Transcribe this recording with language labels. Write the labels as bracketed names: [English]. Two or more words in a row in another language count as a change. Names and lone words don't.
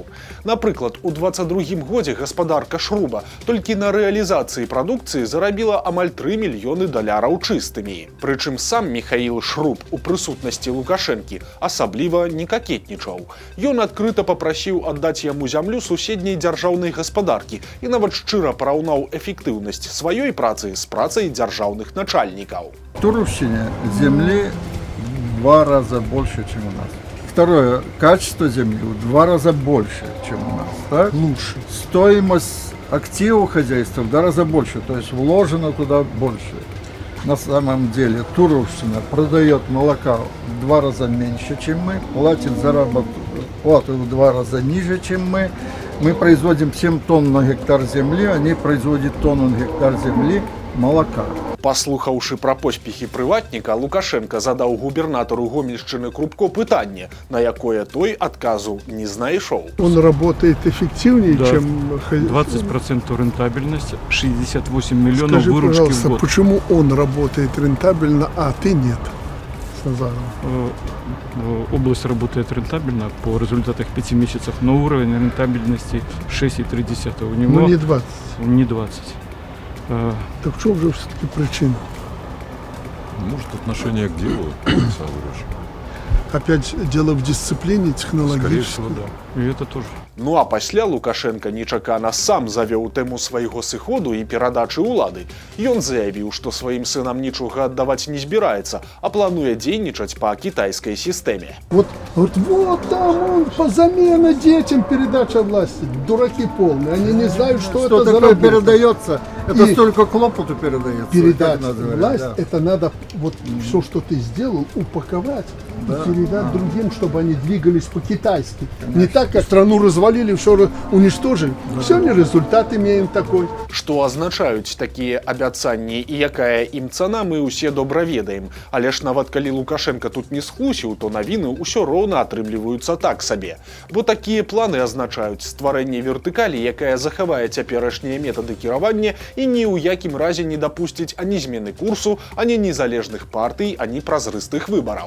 [Belarusian] Напрыклад, у 22-м годзе гаспадарка Шруба толькі на рэалізацыі прадукцыі зарабіла амаль 3 мільёны даляраў чыстымі. Прычым сам Міхаіл Шруб у прысутнасці Лукашэнкі асабліва не какетнічаў. Ён адкрыта папрасіў аддаць яму зямлю суседняй дзяржаўнай гаспадаркі і нават шчыра параўнаў эфектыўнасць сваёй працы з працай дзяржаўных начальнікаў. [Russian] В Туровщине земли в 2 раза больше, чем у нас. Второе, качество земли в 2 раза больше, чем у нас. Так? Лучше. Стоимость активов хозяйства в 2 раза больше, то есть вложено туда больше. На самом деле Туровщина продает молока в 2 раза меньше, чем мы, платит плату в 2 раза ниже, чем мы. Мы производим 7 тонн на гектар земли, они производят тонну на гектар земли молока. [Belarusian] Паслухаўшы пра поспехі прыватніка, Лукашенко задаў губернатару Гомельшчыны Крупко пытанне, на якое той адказу не знайшоў. [Russian] Он работает эффективнее, да, чем... 20% рентабельность, 68 миллионов Скажи, выручки в пожалуйста, год. почему он работает рентабельно, а ты нет? Назаров. Область работает рентабельно по результатах 5 месяцев, но уровень рентабельности 6,3. У него Но не 20. Не 20. Так в чем же все-таки причина? Может, отношение к делу, Александр Ильич? Опять дело в дисциплине Скорее технологической. всего, да. И это тоже. [Belarusian] Ну а пасля Лукашенко нечакана сам завёў тэму свайго сыходу і перадачы ўлады. Ён заявіў, што сваім сынам нічога аддаваць не збіраецца, а плануе дзейнічаць па кітайскай сістэме. [Russian] Вот там он, по замена детям передача власти. Дураки полные, они не знают, что это за такое работа. передается, это И столько клопоту передается. передать как называют, власть, да. это надо вот все, что ты сделал, упаковать и передать другим, чтобы они двигались по-китайски. Не так, как страну развалили, все уничтожили. Сегодня результат имеем такой. [Belarusian] Што азначаюць такія абяцанні і якая ім цана, мы ўсе добра ведаем. Але ж нават калі Лукашенко тут не схлусіў, то навіны ўсё роўна атрымліваюцца так сабе. Бо такія планы азначаюць стварэнне вертыкалі, якая захавае цяперашнія метады кіравання і ні ў якім разе не дапусціць ані змены курсу, ані незалежных партый, ані празрыстых выбараў.